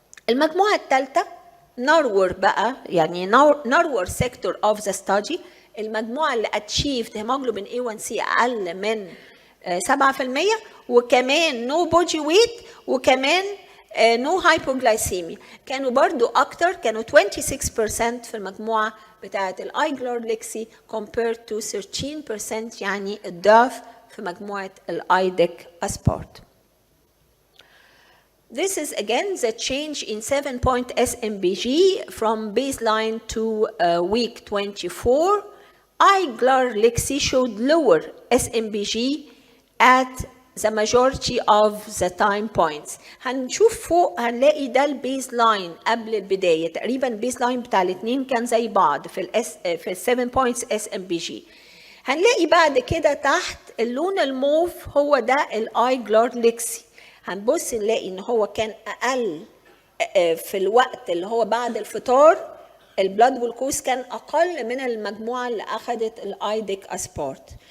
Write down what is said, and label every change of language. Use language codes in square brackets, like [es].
[ar] المجموعة الثالثة narrower بقى، يعني [en] narrower sector of the study [ar] المجموعة اللي [en] achieved hemoglobin A1C [ar] أقل من 7%، وكمان [en] no body weight، [ar] وكمان [en] no hypoglycemia. [ar] كانوا برضو أكتر، كانوا 26% في المجموعة بتاعة الأيجلارليكسي [en] compared to [ar] 13%، يعني الضعف في مجموعة الأيدك أسبارت. [en] This is again the change in 7-point SMBG from baseline to week 24. Iglarlixy showed lower SMBG at the majority of the time points. [ar] هنشوف فوق هنلاقي ده البيز لاين قبل البداية، تقريبا البيز لاين بتاع الاثنين كان زي بعض في ال 7 points SMBG. هنلاقي بعد كده تحت اللون الموف هو ده الايجلارليكسي. هنبص نلاقي ان هو كان اقل في الوقت اللي هو بعد الفطار، البلاد جلوكوز كان اقل من المجموعه اللي اخذت الايدك اسبارت.